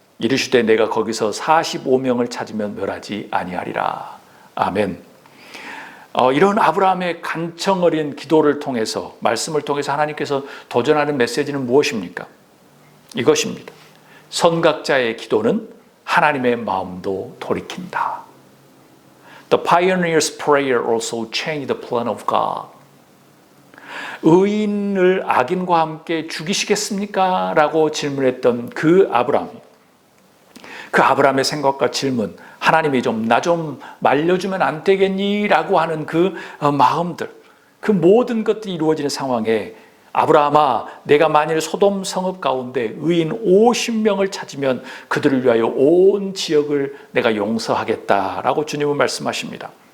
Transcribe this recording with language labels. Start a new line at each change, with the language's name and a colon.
Korean: 이르시되 내가 거기서 45명을 찾으면 멸하지 아니하리라. 아멘. 이런 아브라함의 간청 어린 기도를 통해서 말씀을 통해서 하나님께서 도전하는 메시지는 무엇입니까? 이것입니다. 선각자의 기도는 하나님의 마음도 돌이킨다.
English: The pioneer's prayer also changed the plan of God.
Korean: 의인을 악인과 함께 죽이시겠습니까? 라고 질문했던 그 아브라함의 생각과 질문, 하나님이 나 좀 말려주면 안 되겠니? 라고 하는 그 마음들, 그 모든 것들이 이루어지는 상황에 아브라함아, 내가 만일 소돔 성읍 가운데 의인 50명을 찾으면 그들을 위하여 온 지역을 내가 용서하겠다라고 주님은 말씀하십니다.